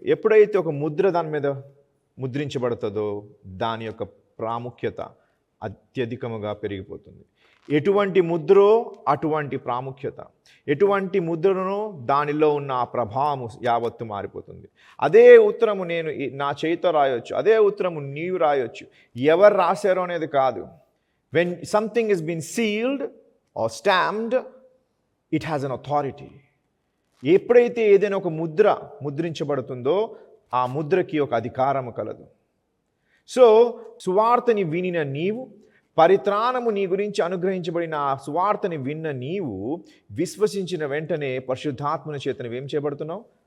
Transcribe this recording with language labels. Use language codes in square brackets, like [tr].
[te] ఎప్పుడైతే ఒక ముద్ర దాని మీద ముద్రించబడుతుందో దాని యొక్క ప్రాముఖ్యత అత్యధికముగా పెరిగిపోతుంది. ఎటువంటి ముద్రో అటువంటి ప్రాముఖ్యత, ఎటువంటి ముద్రను దానిలో ఉన్న ఆ ప్రభావము యావత్తు మారిపోతుంది. అదే ఉత్తరము నేను నా చేతితో రాయొచ్చు, అదే ఉత్తరము నీవు రాయొచ్చు. ఎవరు రాశారో అనేది కాదు. [en] When something has been sealed or stamped, it has an authority. [te] ఎప్పుడైతే ఏదైనా ఒక ముద్రించబడుతుందో ఆ ముద్రకి ఒక అధికారము కలదు. సో సువార్తని వినిన నీవు, పరిత్రాణము నీ గురించి అనుగ్రహించబడిన ఆ సువార్తని విన్న నీవు విశ్వసించిన వెంటనే పరిశుద్ధాత్మని చేతను ఏం చేయబడుతున్నావు?